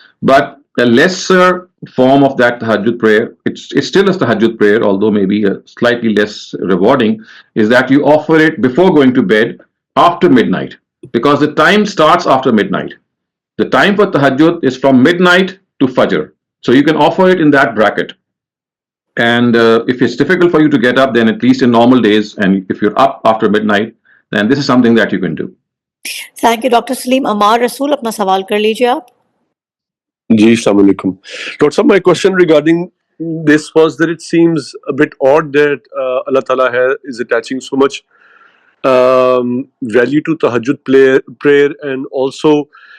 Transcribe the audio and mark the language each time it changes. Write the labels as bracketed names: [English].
[English] But a lesser form of that tahajjud prayer, it's still a tahajjud prayer, although maybe slightly less rewarding, is that you offer it before going to bed after midnight, because the time starts after midnight. The time for tahajjud is from midnight to fajr. So you can offer it in that bracket. And if it's difficult for you to get up, then at least in normal days, and if you're up after midnight, then this is something that you can do. Thank you, Dr. Saleem. [Hindi] Amar Rasool, अपना सवाल कर लीजिए आप. [English] Ji, Assalamu alaikum. Dr. Sahab, my question regarding this was that it seems a bit odd that Allah Ta'ala is attaching so much value to tahajjud prayer, and also